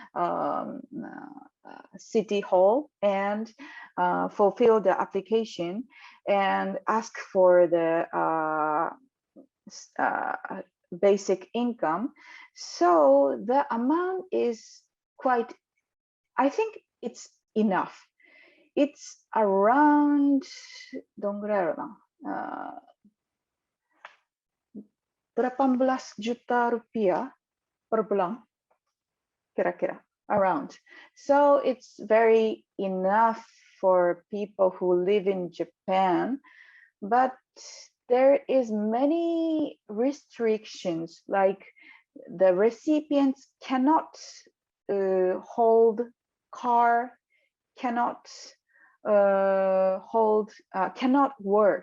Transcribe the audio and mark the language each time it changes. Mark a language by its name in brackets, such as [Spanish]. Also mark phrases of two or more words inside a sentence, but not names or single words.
[English] city hall and fulfill the application and ask for the basic income. So the amount is quite, I think it's enough. It's around, [Japanese] どんぐらいやろな、 [Indonesian] 18 juta rupiah per bulan, kira-kira, [English] around. So it's very enough for people who live in Japan, but there is many restrictions, like the recipients cannot hold car, cannot cannot work.